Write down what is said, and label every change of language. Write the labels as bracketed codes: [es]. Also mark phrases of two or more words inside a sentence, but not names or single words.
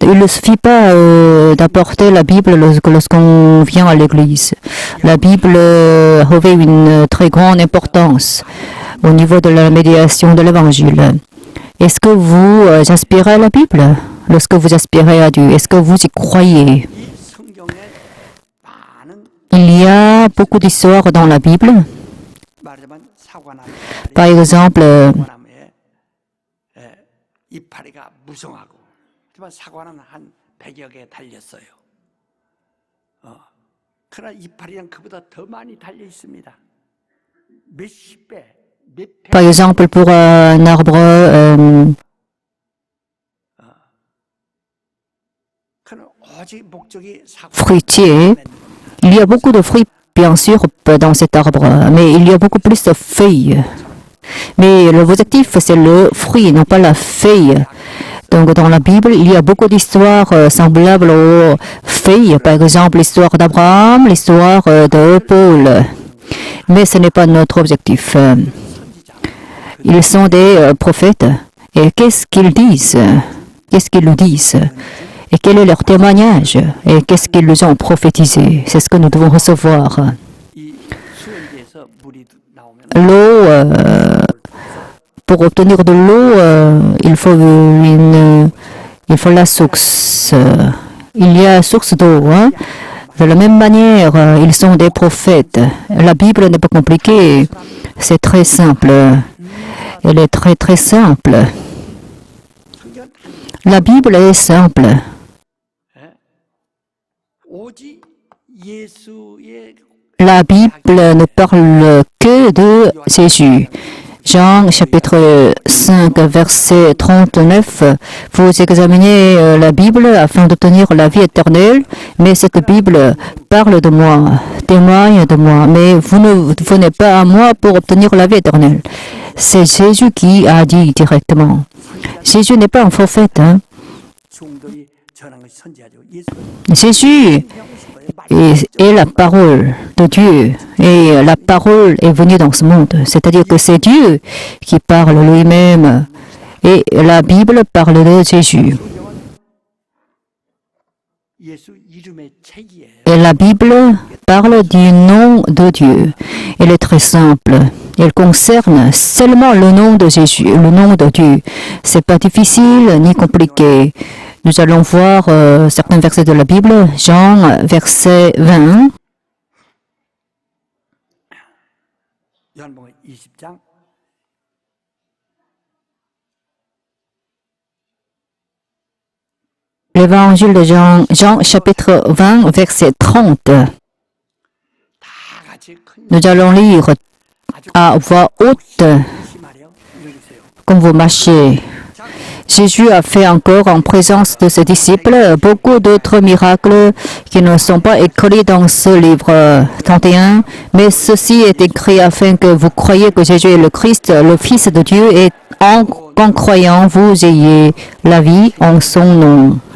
[fr] Il ne suffit pas d'apporter la Bible lorsqu'on vient à l'église. La Bible revêt une très grande importance au niveau de la médiation de l'évangile. Est-ce que vous aspirez à la Bible lorsque vous aspirez à Dieu? Est-ce que vous y croyez? [ko] 이 성경에 많은 [fr] Il y a beaucoup d'histoires dans la Bible. [ko] 말하자면 사과나무 [fr] Par exemple, [ko] 사과나무에 이파리가 무성하고 하지만 사과는 한 100여 개 달렸어요. 그러나 이파리는 그보다 더 많이 달려 있습니다. 몇십 배, 몇 배. [fr] par exemple, pour un arbre [ko] 그는 오직 목적이 사과. [fr] fruitier, il y a beaucoup de fruits, bien sûr, dans cet arbre, mais il y a beaucoup plus de feuilles. Mais l'objectif, c'est le fruit, non pas la feuille. Donc, dans la Bible, il y a beaucoup d'histoires semblables aux feuilles. Par exemple, l'histoire d'Abraham, l'histoire de Paul. Mais ce n'est pas notre objectif. Ils sont des prophètes. Et qu'est-ce qu'ils disent? Qu'est-ce qu'ils nous disent? Et quel est leur témoignage? Et qu'est-ce qu'ils nous ont prophétisé? C'est ce que nous devons recevoir. [ko] 이 수원지에서 물이 나오면 [fr] L'eau, pour obtenir de l'eau, il faut la source. Il y a source d'eau. Hein? De la même manière, ils sont des prophètes. La Bible n'est pas compliquée. C'est très simple. Elle est très très simple. La Bible est simple. [ko] 오직 예수의 [fr] La Bible ne parle que de Jésus. Jean chapitre 5 verset 39, vous examinez la Bible afin d'obtenir la vie éternelle, mais cette Bible parle de moi, témoigne de moi, mais vous ne venez pas à moi pour obtenir la vie éternelle. C'est Jésus qui a dit directement. Jésus n'est pas un prophète. Hein? [ko] 종들이 전한 것이 선지자죠. 예수가 [fr] Jésus est la parole de Dieu et la parole est venue dans ce monde. C'est-à-dire que c'est Dieu qui parle lui-même et la Bible parle de Jésus. [ko] 예수 이름의 책이에요. [fr] Et la Bible parle du nom de Dieu. Elle est très simple. Elle concerne seulement le nom de Jésus, le nom de Dieu. C'est pas difficile ni compliqué. Nous allons voir certains versets de la Bible. Jean, verset 20. [ko] 요한복음 20장 [fr] L'évangile de Jean, Jean chapitre 20, verset 30. [ko] 다 같이 큰 [fr] Nous allons lire à voix haute [ko] 말이요. 읽으세요. [fr] comme vous marchez. Jésus a fait encore en présence de ses disciples beaucoup d'autres miracles qui ne sont pas écrits dans ce livre 31, mais ceci est écrit afin que vous croyiez que Jésus est le Christ, le Fils de Dieu, et en croyant, vous ayez la vie en son nom.